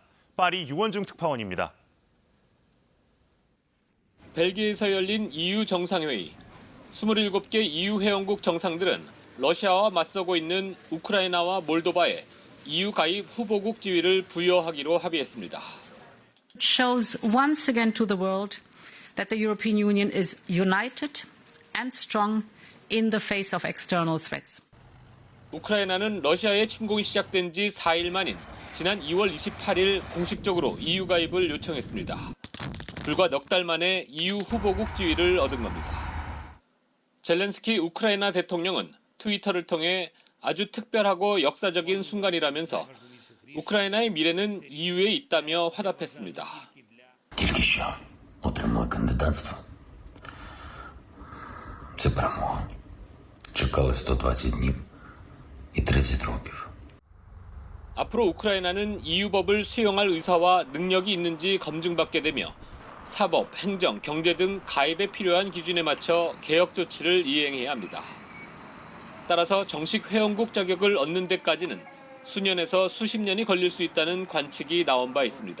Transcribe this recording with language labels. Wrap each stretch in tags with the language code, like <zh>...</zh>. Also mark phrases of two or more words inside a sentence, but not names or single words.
<ko>파리 유원중 특파원입니다. 벨기에에서 열린 EU 정상회의. 27개 EU 회원국 정상들은 러시아와 맞서고 있는 우크라이나와 몰도바에 EU 가입 후보국 지위를 부여하기로 합의했습니다.</ko> <en>It shows once again to the world that the European Union is united and strong in the face of external threats.</en> <ko>우크라이나는 러시아의 침공이 시작된 지 4일 만인 지난 2월 28일 공식적으로 EU 가입을 요청했습니다. 불과 넉 달 만에 EU 후보국 지위를 얻은 겁니다. 젤렌스키 우크라이나 대통령은 트위터를 통해 아주 특별하고 역사적인 순간이라면서 우크라이나의 미래는 EU에 있다며 화답했습니다.</ko> <uk>Тільки що отримали кандидатство. Це перемога. Чекали 120 днів і 30 років.</uk> <ko>앞으로 우크라이나는 EU법을 수용할 의사와 능력이 있는지 검증받게 되며 사법, 행정, 경제 등 가입에 필요한 기준에 맞춰 개혁 조치를 이행해야 합니다. 따라서 정식 회원국 자격을 얻는 데까지는 수년에서 수십 년이 걸릴 수 있다는 관측이 나온 바 있습니다.</ko>